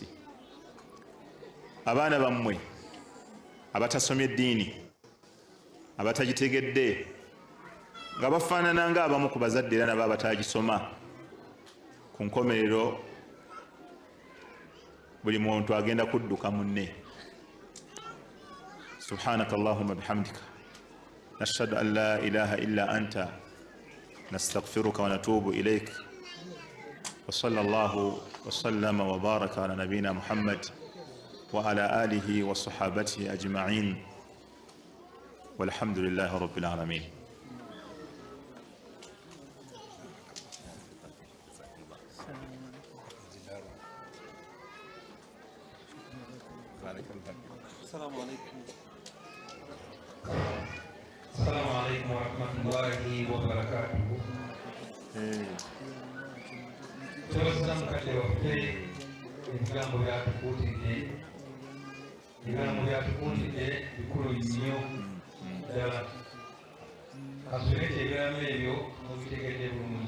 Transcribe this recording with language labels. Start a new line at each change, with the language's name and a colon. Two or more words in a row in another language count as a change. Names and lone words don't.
Ganda: Abaana bammwe abatasomye eddiini, abatagitegedde, nga bafaanana nga abamu ku bazadde era nabo abatagisoma, ku nkomerero buli muntu agenda kudduka munne.
Arabic: سبحانك اللهم بحمدك نشهد أن لا إله إلا أنت نستغفرك ونتوب إليك وصلى الله وسلم وبارك على نبينا محمد وعلى آله وصحابته أجمعين والحمد لله رب العالمين. السلام عليكم. السلام عليكم ورحمة الله وبركاته.
Ganda: Tubaza mukadde waffe ebigambo byatukuutidde, ebigambo byatukuutidde bikulu nnyo ddala. Kasubireke ebigambo ebyo mubitegedde bulungi.